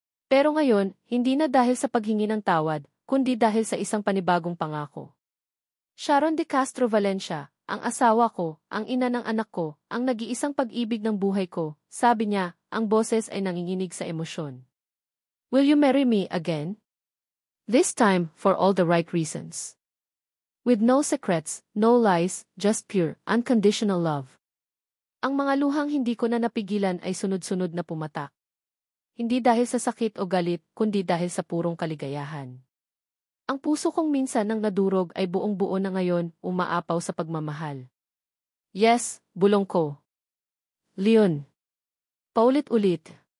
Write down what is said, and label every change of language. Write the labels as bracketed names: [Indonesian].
[Filipino] Pero ngayon, hindi na dahil sa paghingi ng tawad, kundi dahil sa isang panibagong pangako. Sharon de Castro Valencia, ang asawa ko, ang ina ng anak ko, ang nag-iisang pag-ibig ng buhay ko, sabi niya, ang boses ay nanginginig sa emosyon. [English] Will you marry me again? This time, for all the right reasons. With no secrets, no lies, just pure, unconditional love. [Filipino] Ang mga luhang hindi ko na napigilan ay sunod-sunod na pumatak. Hindi dahil sa sakit o galit, kundi dahil sa purong kaligayahan. Ang puso kong minsan nang nadurog ay buong-buo na ngayon, umaapaw sa pagmamahal. Yes, bulong ko. Leon. Paulit-ulit.